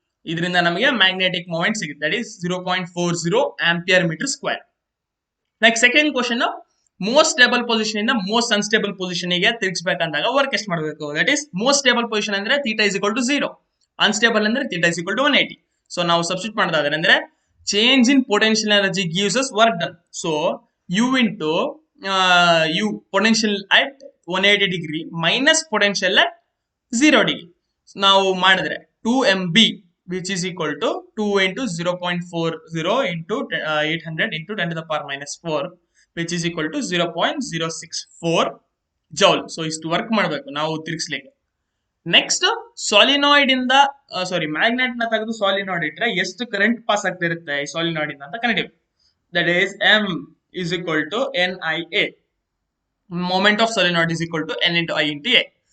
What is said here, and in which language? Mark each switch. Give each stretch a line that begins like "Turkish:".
Kannada: ಇದರಿಂದ ನಮಗೆ magnetic moment ಸಿಗುತ್ತೆ
English: That is 0.40 ampere metre square.
Kannada: Next second question, most stable position ಇಂದ most unstable position ಗೆ ತಿರುಗಿಸಬೇಕಂದಾಗ work ಎಷ್ಟು ಮಾಡಬೇಕು, that is most stable position ಅಂದ್ರೆ
English: theta is equal to 0,
Kannada: unstable ಅಂದ್ರೆ theta is equal to 180. So ನಾವು substitute ಮಾಡೋದಾದ್ರೆ ಅಂದ್ರೆ
English: change in potential energy gives us work done. So U into U potential at 180 degree minus potential at 0 degree.
Kannada: ನಾವು ಮಾಡಿದ್ರೆ
English: 2mb which is equal to 2 into 0.40 into 800 into 10 to the power minus 4, which is equal to 0.064 joule.
Kannada: So ಇಷ್ಟು work ಮಾಡಬೇಕು ನಾವು ತಿರುಗಿಸ್ಲಿಕ್ಕೆ. Next ಸಾಲಿನಾಯ್ಡ್ ಇಂದ magnet ನ ತೆಗೆದು ಸಾಲಿನಾಯ್ಡ್ ಇಟ್ರೆ ಎಷ್ಟು ಕರೆಂಟ್ ಪಾಸ್ ಆಗ್ತಿರುತ್ತೆ ಈ ಸಾಲಿನಾಯ್ಡ್ ಇಂದ ಅಂತ connective.
English: That is M is equal to NIA. Moment of solenoid is equal to N into I into A.